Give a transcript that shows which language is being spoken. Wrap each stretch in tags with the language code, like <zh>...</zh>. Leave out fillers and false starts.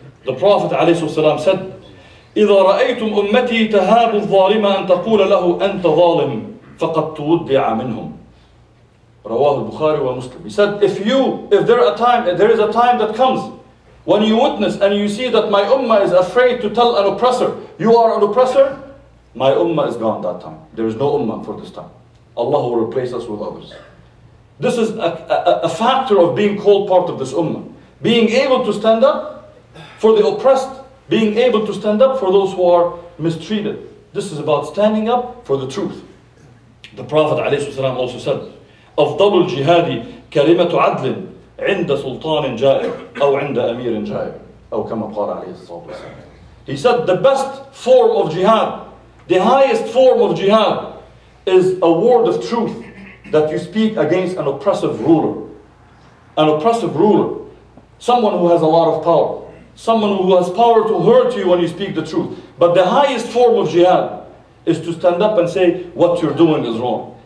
<en>The Prophet ﷺ said,</en> <ar>إذا رأيتم أمتي تهاب الظالم أن تقول له أنت ظالم فقد تودع منهم. رواه البخاري ومسلم.</ar> <en>He said, if there is a time that comes when you witness and you see that my ummah is afraid to tell an oppressor, you are an oppressor, my ummah is gone that time. There is no ummah for this time. Allah will replace us with others. This is a factor of being called part of this ummah. Being able to stand up for the oppressed, being able to stand up for those who are mistreated. This is about standing up for the truth. The Prophet ﷺ also said,</en> <ar>أفضل الجهاد كلمة عدل عند سلطان جائر أو عند أمير جائر أو كما قال عليه الصلاة والسلام.</ar> <en>He said the best form of jihad, the highest form of jihad is a word of truth that you speak against an oppressive ruler. An oppressive ruler. Someone who has a lot of power. Someone who has power to hurt you when you speak the truth. But the highest form of jihad is to stand up and say what you're doing is wrong.</en>